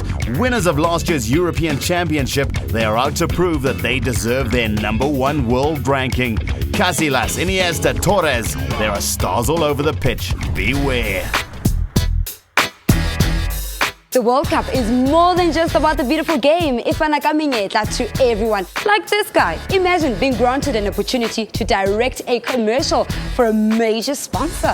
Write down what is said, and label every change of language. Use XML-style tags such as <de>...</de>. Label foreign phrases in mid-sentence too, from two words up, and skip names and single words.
<en>Winners of last year's European Championship, they are out to prove that they deserve their #1 world ranking. Casillas, Iniesta, Torres, there are stars all over the pitch. Beware. The World Cup is more than just about the beautiful game. It</en> <st>fana ka menyetla</st> <en>to everyone. Like this guy. Imagine being granted an opportunity to direct a commercial for a major sponsor.</en>